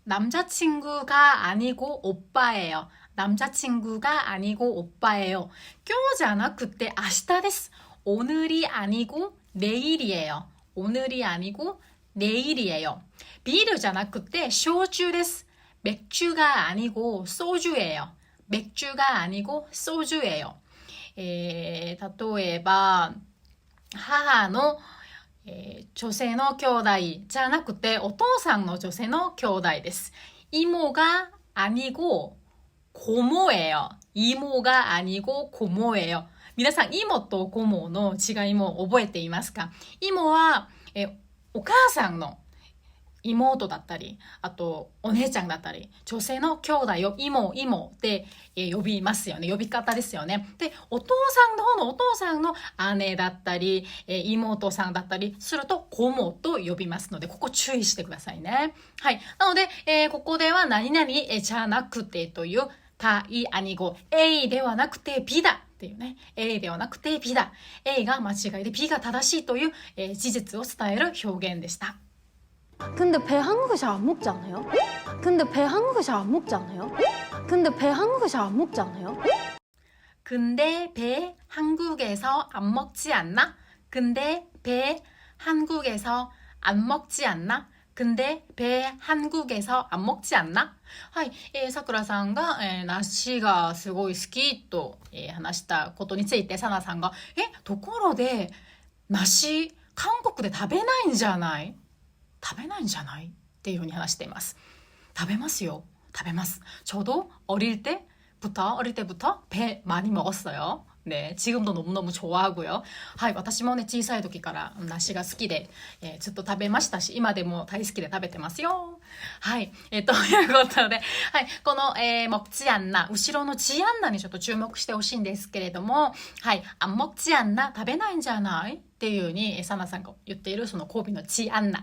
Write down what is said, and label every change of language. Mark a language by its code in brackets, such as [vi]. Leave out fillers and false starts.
[ko] 남자친구가 아니고 오빠예요. 남자친구가 아니고 오빠예요. [ja] 今日じゃなくて明日です。 [ko] 오늘이 아니고 내일이에요. 오늘이 아니고 내일이에요. [ja] ビールじゃなくて焼酎です。 [ko] 맥주가 아니고 소주예요. 맥주가 아니고 소주예요. [ja] 例えば母の、女性の兄弟じゃなくてお父さんの女性の兄弟です。 [ko] 이모가 아니고 고모예요. 이모가 아니고 고모예요. [ja] 皆さん、이모と고모の違いも覚えていますか？ 이모は、お母さんの妹だったり、あとお姉ちゃんだったり、女性の兄弟をイモで、呼びますよね。呼び方ですよね。で、お父さんの方のお父さんの姉だったり、妹さんだったりするとコモと呼びますので、ここ注意してくださいね。はい。なので、ここでは何々じゃなくてというかいあにご、A ではなくて B だっていうね。 A ではなくて B だ。A が間違いで B が正しいという、事実を伝える表現でした。 [ko] 근데 배 한국에 잘 안 먹지 않아요? 근데 배 한국에 잘 안 먹지 않아요? 근데 배 한국에 잘 안 먹지 않아요? 근데 배 한국에서 안 먹지 않나? 근데 배 한국에서 안 먹지 않나? 근데 배 한국에서 안 먹지 않나? [ja] はい、さくらさんが、梨がすごい好きと、話したことについてサナさんがところで梨韓国で食べないんじゃない？食べないんじゃないっていうふうに話しています。食べますよ。食べます。 [ko] 저도 어릴 때부터 배 많이 먹었어요. 네, 지금도 너무너무 좋아하고요. [ja] はい、私もね、小さい時から梨が好きで、ずっと食べましたし、今でも大好きで食べてますよ。はい、ということで、はい、この、먹지 않나、後ろのチアンナにちょっと注目してほしいんですけれども、はい、 [ko] 안 먹지 않나、 [ja] 食べないんじゃないっていうふうに、サナさんが言っているその語尾のチアンナ。